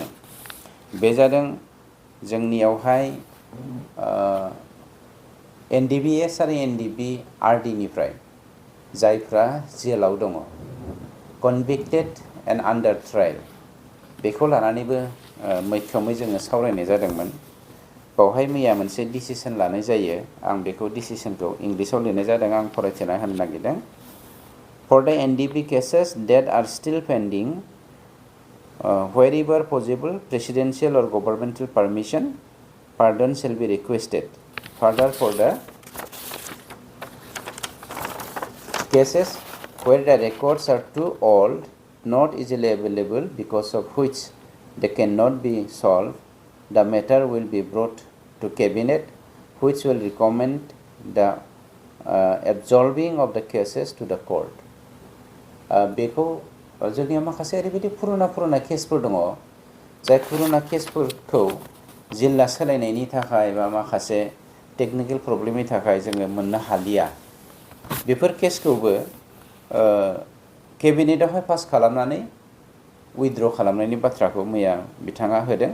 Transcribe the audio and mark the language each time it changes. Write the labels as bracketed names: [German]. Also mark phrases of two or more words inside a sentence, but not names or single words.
[Bodo] बे जादों जोंनियावहाय एनडिबिएस आरो एनडिबि आरडिनिफ्राय जायफ्रा जेलाव दङ [English] convicted and under trial [Bodo] बेखौ लानानैबो मैखोमै जोङो सावरायनाय जादोंमोन। बावहाय मैया मोनसे डिसिसन लानाय जायो। आं बेखौ डिसिसनखौ इंलिसाव लिरनाय जादों, आं फरायथिना होनो नागिरदों। [English] for the NDB cases that are still pending wherever possible presidential or governmental permission pardon shall be requested. Further, for the cases where the records are too old, not easily available because of which they cannot be solved, the matter will be brought to cabinet, which will recommend the absolving of the cases to the court. [Bodo] बेखौ जोंनियाव माखासे ओरैबायदि पुरुना केसफोर दङ जाय पुरुना केसफोरखौ जिल्ला सोलायनायनि थाखाय बा माखासे [English] technical problem [Bodo] थाखाय जोङो मोननो हालिया। बेफोर केसखौबो केबिनेटआवहाय पास खालामनानै उइथड्र खालामनायनि बाथ्राखौ मैया बिथाङा होदों।